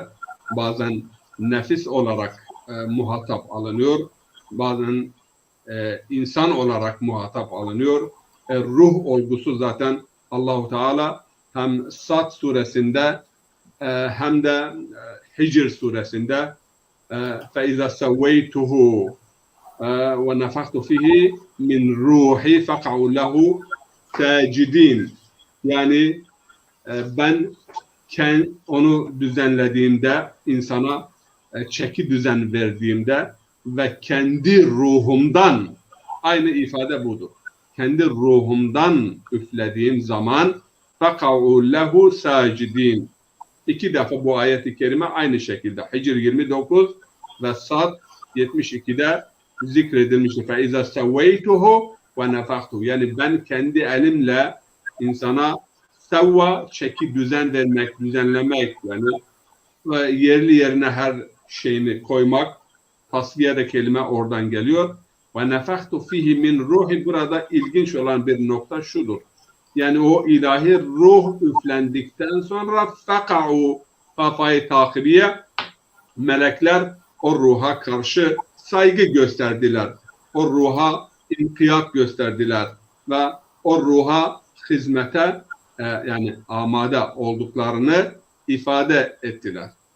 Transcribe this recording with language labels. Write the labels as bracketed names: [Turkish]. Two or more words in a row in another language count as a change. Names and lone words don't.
[Turkish] Bazen nefis olarak muhatap alınıyor, bazen insan olarak muhatap alınıyor. Ruh olgusu zaten Allahu Teala hem Sad suresinde hem de Hicr suresinde [Arabic] فَاِذَا سَوَّيْتُهُ وَنَفَخْتُ فِيهِ مِنْ رُوحِ فَقَعُوا لَهُ سَاجِدِينَ. [Turkish] Yani ben onu düzenlediğimde, insana çeki düzen verdiğimde ve kendi ruhumdan, aynı ifade budur, kendi ruhumdan üflediğim zaman [Arabic] فَقَعُوا لَهُ سَاجِدِينَ. [Turkish] İki defa bu ayet-i kerime aynı şekilde Hicr 29 ve Sad 72'de zikredilmiştir. [Arabic] فَاِذَا سَوَّيْتُهُ وَنَفَخْتُهُ. [Turkish] Yani ben kendi elimle insana sevva, çeki düzen vermek, düzenlemek, yani yerli yerine her şeyini koymak, tasfiye de kelime oradan geliyor. [Arabic] وَنَفَخْتُ فِيهِ مِنْ ruhi. [Turkish] Burada ilginç olan bir nokta şudur. Yani o ilahi ruh üflendikten sonra فَقَعُوا, kafayı takibiye, melekler o ruha karşı saygı gösterdiler. O ruha inkiyat gösterdiler ve o ruha hizmete yani amade olduklarını ifade ettiler.